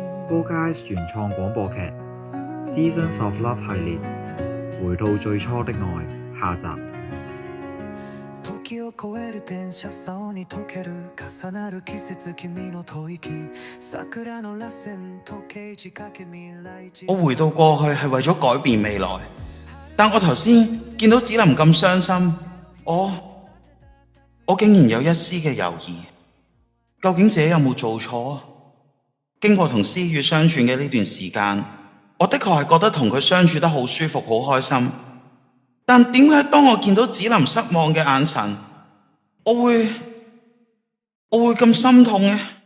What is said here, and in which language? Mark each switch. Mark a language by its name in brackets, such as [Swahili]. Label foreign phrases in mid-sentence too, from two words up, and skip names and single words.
[Cantonese] Go Guys 原創廣播劇《Seasons of Love》系列回到最初的愛下集。 [Japanese] 時を超える電車竿に溶ける重なる季節君の吐息桜の螺旋時計仕掛け未來 [Cantonese] 我回到過去係為咗改變未來，但我頭先見到子琳咁傷心，我竟然有一絲嘅猶豫，究竟自己有冇做錯？經過同思雨相處嘅呢段時間，我的確係覺得同佢相處得好舒服好開心，但點解當我見到子琳失望嘅眼神，我會咁心痛呢？